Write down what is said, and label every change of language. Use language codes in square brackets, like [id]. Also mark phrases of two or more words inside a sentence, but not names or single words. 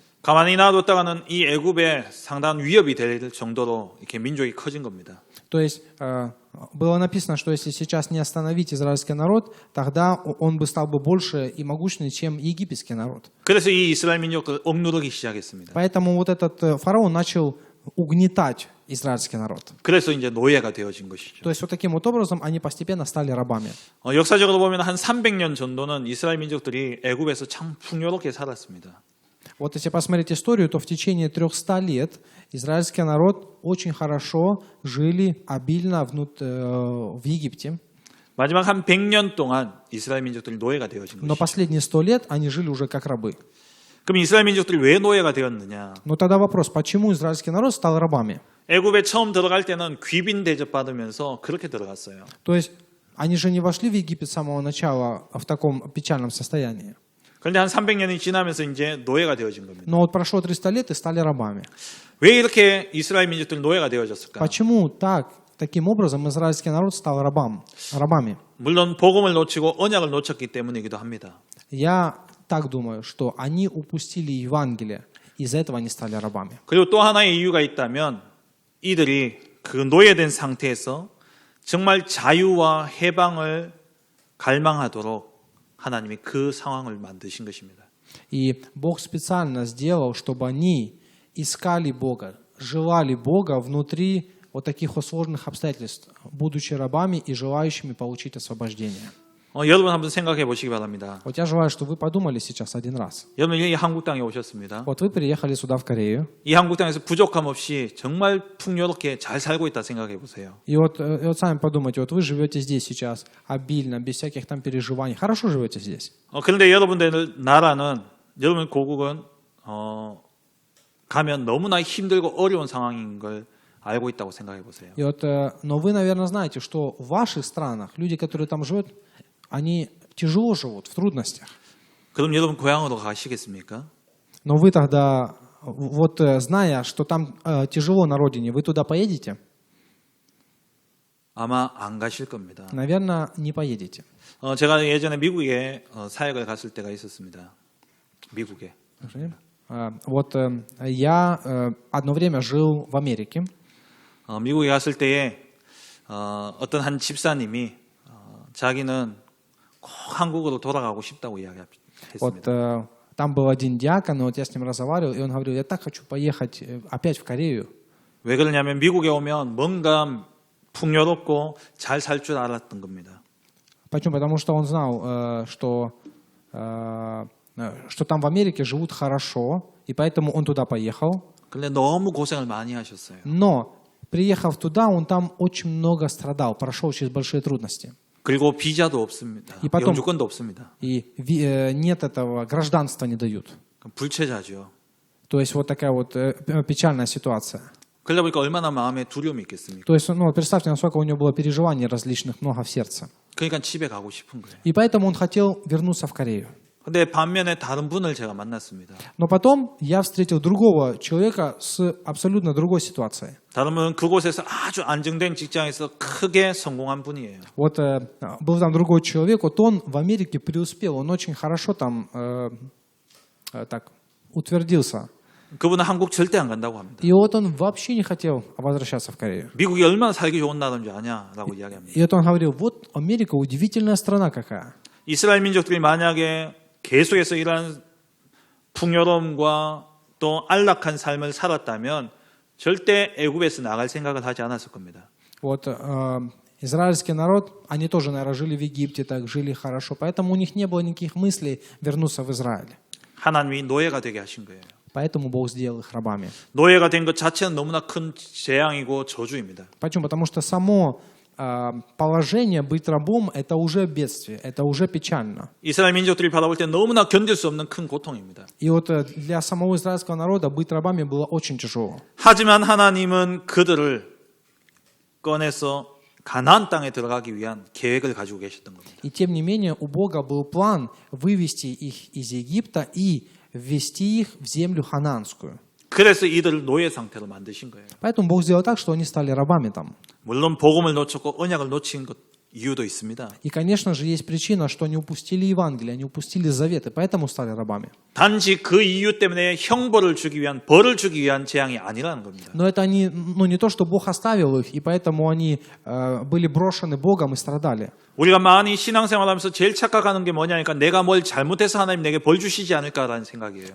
[ko] 가만히 놔뒀다가는 이 애굽에 상당한 위협이 될 정도로 이렇게 민족이 커진 겁니다. [ru] То есть было написано, что если сейчас не остановить израильский народ, тогда он бы стал бы больше и могущественнее, чем египетский народ. [ko] 그래서 이 이스라엘 민족을 억누르기 시작했습니다. [ru] Поэтому вот этот фараон начал угнетать израильский народ. [ko] 그래서 이제 노예가 되어진 것이죠. [ru] То есть вот таким вот образом они постепенно стали рабами. [ko] 역사적으로 보면 한 300년 정도는 이스라엘 민족들이 애굽에서 참 풍요롭게 살았습니다. [ru] Вот если посмотреть историю, то в течение 300 лет израильский народ очень хорошо жили обильно в Египте. [ko] 마지막 한 100년 동안 이스라엘 민족들이 노예가 되어진 [ru] Но [ko] 것이죠. [ru] последние 100 лет они жили уже как рабы. [ko] 그럼 이스라엘 민족들이 왜 노예가 되었느냐? [ru] Но тогда вопрос, почему израильский народ стал рабами? [ko] 애굽에 처음 들어갈 때는 귀빈 대접 받으면서 그렇게 들어갔어요. [ru] То есть они же не вошли в Египет с самого начала в таком печальном состоянии. [ko] 그런데 한 300년이 지나면서 이제 노예가 되어진 겁니다. [ru] Но вот прошло 300 лет и стали рабами. [ko] 왜 이렇게 이스라엘 민족들이 노예가 되어졌을까? [ru] Почему таким образом израильский народ стал рабами? [ko] 물론 복음을 놓치고 언약을 놓쳤기 때문이기도 합니다. [ru] Я так думаю, что они упустили Евангелие, из-за этого они стали рабами. [ko] 그리고 또 하나의 이유가 있다면 이들이 그 노예된 상태에서 정말 자유와 해방을 갈망하도록 하나님이 그 상황을 만드신 것입니다. [ru] И Бог специально сделал, чтобы они искали Бога, желали Бога внутри вот таких вот сложных обстоятельств, будучи рабами и желающими получить освобождение. [ko] 여러분 한번 생각해 보시기 바랍니다. [ru] Вот я желаю, чтобы вы подумали сейчас один раз. [ko] 여러분 이 한국 땅에 오셨습니다. [ru] Вот вы приехали сюда, в Корею, [ko] 이 한국 땅에서 부족함 없이 정말 풍요롭게 잘 살고 있다 생각해 보세요. [ru] и вот сами подумайте, вот вы живете здесь сейчас обильно, без всяких там переживаний, хорошо живете здесь. [ko] 그런데 여러분들 나라는 여러분 고국은 가면 너무나 힘들고 어려운 상황인 걸 알고 있다고 생각해 보세요. [ru] И вот, но вы, наверное, знаете, что в ваших странах люди, которые там живут, они тяжело живут, в трудностях. [ko] 그럼 여러분 고향으로 가시겠습니까? [ru] Но вы тогда, вот зная, что там тяжело на родине, вы туда поедете? [ko] 아마 안 가실 겁니다. [ru] Наверное, не поедете. [ko] 제가 예전에 미국에 사역을 갔을 때가 있었습니다. 미국에. [ru] Вот я одно время жил в Америке. [ko] 미국에 갔을 때에 어떤 한 집사님이 자기는 꼭 한국으로 돌아가고 싶다고 [ru] Вот [ko] 이야기했습니다. [ru] там был один диакон, и вот я с ним разговаривал, и он говорил, я так хочу поехать опять в Корею. [ko] 왜 그러냐면 미국에 오면 뭔가 풍요롭고 잘 살 줄 알았던 겁니다. [ru] Почему? Потому что он знал, что там в Америке живут хорошо, и поэтому он туда поехал. [ko] 근데 너무 고생을 많이 하셨어요. [ru] Но, приехав туда, он там очень много страдал, прошел через большие трудности. [ko] 그리고 비자도 없습니다. [ru] И потом- [ko] 영주권도 없습니다. [ru] И нет этого, гражданства не дают. [ko] 불체자죠. [ru] То есть вот такая вот печальная ситуация. [ko] 그러다 보니까 얼마나 마음에 두려움이 있겠습니까? [ru] То есть, ну, представьте, насколько у него было переживаний различных, много в сердце. [ko] 그러니까 집에 가고 싶은 거예요. [ru] И поэтому он хотел вернуться в Корею. [ko] 근데 반면에 다른 분을 제가 만났습니다. [ru] Но потом я встретил другого человека с абсолютно другой ситуацией. [ko] 다른 분은 그곳에서 아주 안정된 직장에서 크게 성공한 분이에요. [ru] Вот был там другой человек, вот он в Америке преуспел, он очень хорошо там так утвердился. [ko] 그분은 한국 절대 안 간다고 합니다. [ru] И вот он вообще не хотел возвращаться в Корею. [ko] 미국이 얼마나 살기 좋은 나라인지 아냐라고 이야기합니다. [ru] И вот он говорил, вот Америка удивительная страна какая. [ko] 이스라엘 민족들이 만약에 계속해서 이러한 풍요로움과 또 안락한 삶을 살았다면 절대 애굽에서 나갈 생각을 하지 않았을 겁니다. [ru] Вот израильский народ, они тоже, наверное, жили в Египте, так жили хорошо, поэтому у них не было никаких мыслей вернуться в Израиль. [ko] 하나님이 노예가 되게 하신 거예요. [ru] Поэтому Бог сделал их рабами. [ko] 노예가 된 것 자체는 너무나 큰 재앙이고 저주입니다. [ru] Почему? Потому что само положение быть рабом – это уже бедствие, это уже печально. [ko] 이스라엘 민족들이 바라볼 때 너무나 견딜 수 없는 큰 고통입니다. [ru] И вот для самого израильского народа быть рабами было очень тяжело. [ko] 하지만 하나님은 그들을 꺼내서 가나안 땅에 들어가기 위한 계획을 가지고 계셨던 겁니다. [ru] И тем не менее у Бога был план вывести их из Египта и ввести их в землю ханаанскую. [ko] 그래서 이들을 노예 상태로 만드신 거예요. [ru] Поэтому Бог сделал так, что они стали рабами там. [ko] 물론 복음을 놓쳤고 언약을 놓친 것 이유도 있습니다. [ru] И, конечно же, есть причина, что они упустили Евангелие, они упустили завет, и поэтому стали рабами. [ko] 단지 그 이유 때문에 형벌을 주기 위한 벌을 주기 위한 재앙이 아니라는 겁니다. [ru] Но это они, не то, что Бог оставил их, и поэтому они были брошены Богом и страдали. [ko] 우리가 많이 신앙생활하면서 제일 착각하는 게 뭐냐니까 내가 뭘 잘못해서 하나님 내게 벌 주시지 않을까라는 생각이에요.